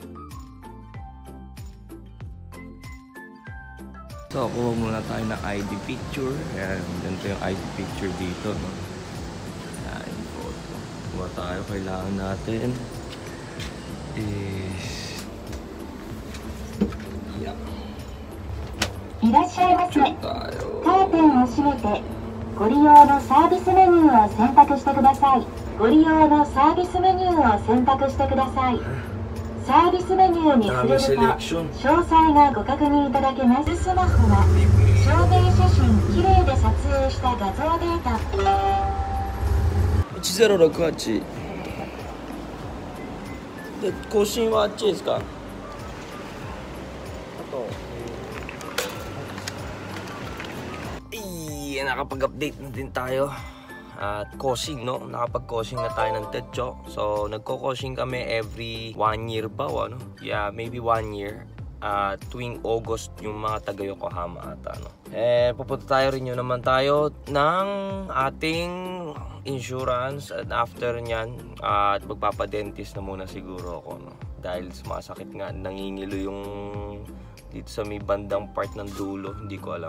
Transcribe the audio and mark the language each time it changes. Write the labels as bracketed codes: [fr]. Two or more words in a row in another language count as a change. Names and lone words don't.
[tl] So, kuha muna tayo ng ID picture. Ayan, ganito yung ID picture dito, no? Ayan, photo. Kuha tayo, kailangan natin is... Yep. [ja] いらっしゃいませ。カーテンを閉めて、ご利用のサービスメニューを選択してください。ご利用のサービスメニューを選択してください。サービスメニューに触れると、詳細がご確認いただけます。スマホは、証明写真、きれいで撮影した画像データ。 [tl] 1068。 [ja] で、更新はあっちですか？あと。 [tl] Nakapag-update na din tayo at coaching, no? Nakapag-coaching na tayo ng tetso. So, nagko-coaching kami [en] every 1 year [tl] ba o ano? [en] Yeah, maybe 1 year. [tl] Tuwing August yung mga taga Yokohama ata, no? Pupunta tayo rin naman tayo ng ating insurance at after nyan at magpapadentist na muna siguro ako, no? dahil sumasakit nga, nangingilo yung dito sa may bandang part ng dulo, hindi ko alam.